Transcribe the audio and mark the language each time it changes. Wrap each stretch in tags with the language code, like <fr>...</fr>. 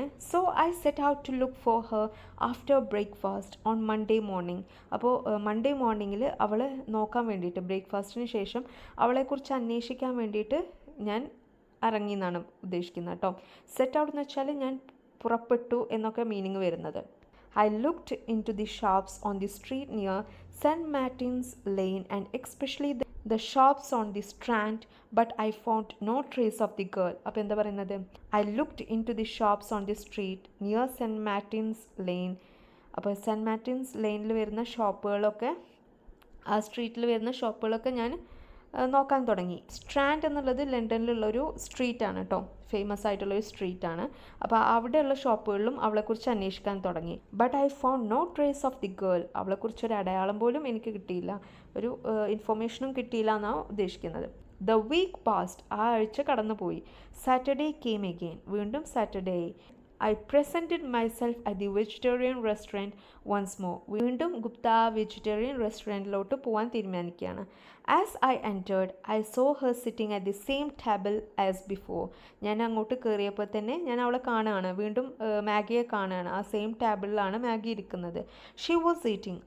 <en>So I set out to look for her after breakfast on Monday morning.</en> <ml>അപ്പോൾ Monday മോർണിംഗിൽ അവളെ നോക്കാൻ വേണ്ടിയിട്ട്, ബ്രേക്ക്ഫാസ്റ്റിന് ശേഷം അവളെക്കുറിച്ച് അന്വേഷിക്കാൻ വേണ്ടിയിട്ട് ഞാൻ ഇറങ്ങി എന്നാണ് ഉദ്ദേശിക്കുന്നത് കേട്ടോ. സെറ്റ് ഔട്ട് എന്ന് വെച്ചാൽ ഞാൻ പുറപ്പെട്ടു എന്നൊക്കെ മീനിങ് വരുന്നത്.</ml> <en>I looked into the shops on the street near St. Martin's Lane and especially the shops on the Strand, but I found no trace of the girl.</en> <ml>അപ്പോൾ എന്താ പറയുന്നത്?</ml> <en>I looked into the shops on the street near St. Martin's Lane.</en> <ml>അപ്പോൾ cent Martin's ലെയിനിൽ വരുന്ന ഷോപ്പുകളൊക്കെ, ആ സ്ട്രീറ്റിൽ വരുന്ന ഷോപ്പുകളൊക്കെ ഞാൻ നോക്കാൻ തുടങ്ങി. സ്ട്രാൻഡ് എന്നുള്ളത് ലണ്ടനിലുള്ളൊരു സ്ട്രീറ്റാണ് കേട്ടോ, ഫേമസ് ആയിട്ടുള്ളൊരു സ്ട്രീറ്റാണ്. അപ്പോൾ അവിടെയുള്ള ഷോപ്പുകളിലും അവളെക്കുറിച്ച് അന്വേഷിക്കാൻ തുടങ്ങി.</ml> <en>But I found no trace of the girl.</en> <ml>അവളെക്കുറിച്ചൊരു അടയാളം പോലും എനിക്ക് കിട്ടിയില്ല, ഒരു ഇൻഫർമേഷനും കിട്ടിയില്ല എന്നാണ് ഉദ്ദേശിക്കുന്നത്.</ml> <en>The week past.</en> <ml>ആ ആഴ്ച കടന്നുപോയി.</ml> <en>Saturday came again.</en> <ml>വീണ്ടും സാറ്റർഡേ ആയി.</ml> <en>I presented myself at the vegetarian restaurant once more.</en> <ml>വീണ്ടും ഗുപ്ത വെജിറ്റേറിയൻ റെസ്റ്റോറൻറ്റിലോട്ട് പോകാൻ തീരുമാനിക്കുകയാണ്.</ml> <en>As I entered I saw her sitting at the same table as before.</en> <ml>ഞാൻ അങ്ങോട്ട് കയറിയപ്പോൾ തന്നെ ഞാൻ അവളെ കാണുകയാണ്, വീണ്ടും മാഗിയെ കാണുകയാണ്. ആ സെയിം ടേബിളിലാണ് മാഗി ഇരിക്കുന്നത്.</ml> <en>She was eating.</en>